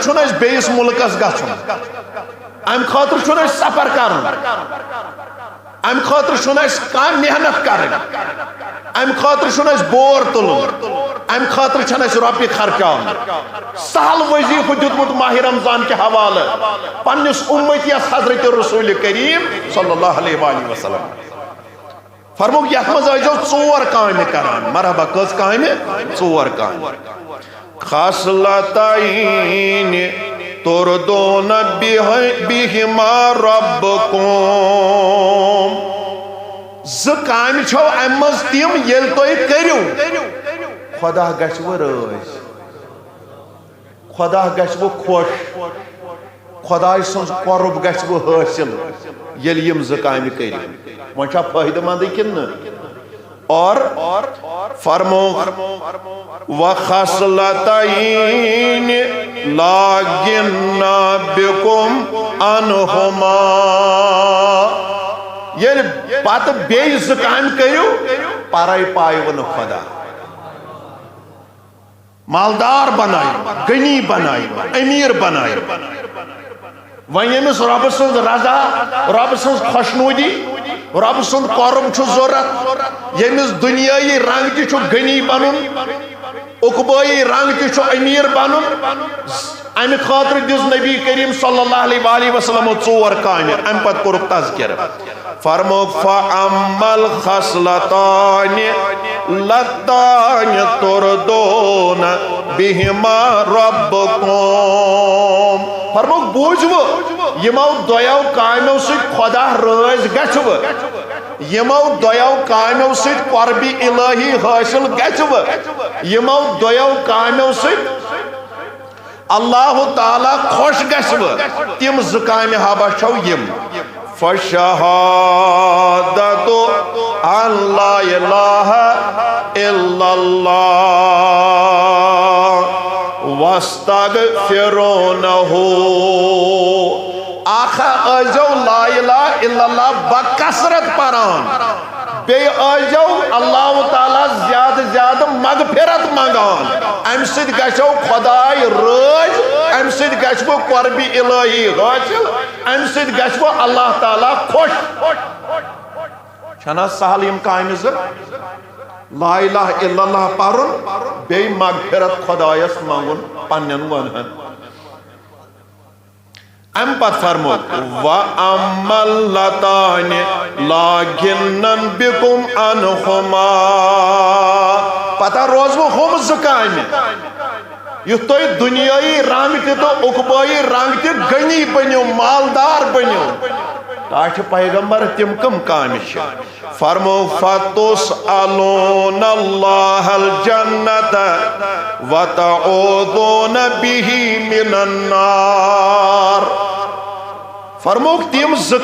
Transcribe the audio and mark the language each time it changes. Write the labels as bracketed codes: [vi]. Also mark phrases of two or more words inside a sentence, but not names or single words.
[ks] چھُنہٕ اَسہِ بیٚیِس مُلکس گژھُن امہِ خٲطرٕ چھُنہٕ اَسہِ سفر کرُن امہِ خٲطرٕ چھُنہٕ اَسہِ کانٛہہ محنت کرٕنۍ امہِ خٲطرٕ چھُنہٕ اَسہِ بور تُلُن امہِ خٲطرٕ چھنہٕ اَسہِ رۄپیہِ خرچاوُن سہل وظیفہٕ دیُتمُت ماہ رمضان کہِ حوالہٕ پننِس اُمتیس حضرت رسول کریم [ar] صلی اللہ علیہ وآلہ وسلم [ks] فرموک یتھ منٛز ٲسۍزیو 4 کامہِ کران مرحبا کٔژ کامہِ 4 کامہِ [ar] خصلتین تردون بہما ربکم [ks] 2 کامہِ چھو امہِ منٛز تِم ییٚلہِ تُہۍ کٔرِو خدا گژھوٕ رٲضۍ خدا گژھوٕ خۄش خداے سٕنٛز قۄرب گژھوٕ حٲصِل ییٚلہِ یِم 2 کامہِ کٔرِو وۄنۍ چھا فٲیدٕ منٛدٕے کِنہٕ نہٕ اور فرمو [ar] وَخَصْلَتَيْنِ لَا غِنَّى بِكُمْ عَنْهُمَا [ks] یل پت بیٚیہِ زٕ کامہِ کٔرِو پَرَے پایوٕ نہٕ خۄدا مالدار بنائے غنی بنائے امیر بنائے وۄنۍ ییٚمِس رۄبہٕ سٕنٛز رضا رۄبہٕ سٕنٛز خۄشنوٗدی رۄبہٕ سُنٛد قۄرُب چھُ ضوٚرَتھ ییٚمِس دُنیٲیی رنٛگ تہِ چھُ غنی بنُن عقبٲیی رنٛگ تہِ چھُ امیر بنُن امہِ خٲطرٕ دِژ نبی کریم [ar] صلی اللہ علیہ وسلمو [ks] 4 کامہِ امہِ پتہٕ کوٚرُکھ تذکرٕ فرموک [ar] فَأَمَّا الْخَصْلَتَانِ لَتَانِ تُرْضُونَ بِهِمَا رَبَّكُمْ [ks] فرموک بوٗزِوٕ یِمو دۄیو کامیو سۭتۍ خۄدا رٲضۍ گژھِوٕ یِمو دۄیو کامیو سۭتۍ قۄربِ الہی حٲصِل گژھِوٕ یِمو دۄیو کامیو سۭتۍ اللہ تعالیٰ خوش گژھِوٕ تِم زٕ کامہِ ہابا چھو یِم [ar] فَشَهَادَةُ أَن لَا إِلَٰهَ إِلَّا اللَّهُ وَاسْتَغْفِرُونَهُ [ks] آخا ٲسۍزیو [ar] لا الہ الا اللہ [ks] بکثرت پران بیٚیہِ ٲسۍزیو اللہ تعالیٰ زیادٕ زیادٕ مغفرت منگان امہِ سۭتۍ گژھیو خۄداے رٲضۍ امہِ سۭتۍ گژھوٕ قۄربِ الہی حٲصِل امہِ سۭتۍ گژھوٕ اللہ تعالیٰ خۄش چھنا سہل یِم کامہِ زٕ [ar] لا الہ الا اللہ [ks] پرُن بیٚیہِ مغفرت خۄدایس منگُن پننٮ۪ن گۄنہن ام پت فرمو [ar] وَأَمَّا اللَّتَانِ لَا غِنًّى بِكُمْ عَنْهُمَا [ks] پتہ روزوٕ ہُم زٕ کامہِ یُتھ تُہۍ دُنیٲیی رنٛگ تہِ تہٕ عقبٲیی رنٛگ تہِ غنی بٔنِو مالدار بٔنِو تاچھِ پیغمبر تِم کم کامہِ چھِ فرمو [ar] فَتُسْأَلُونَ اللَّهَ الْجَنَّةَ وَتَعُوذُونَ بِهِ مِنَ النَّارِ [ks] فرموک تِم زٕ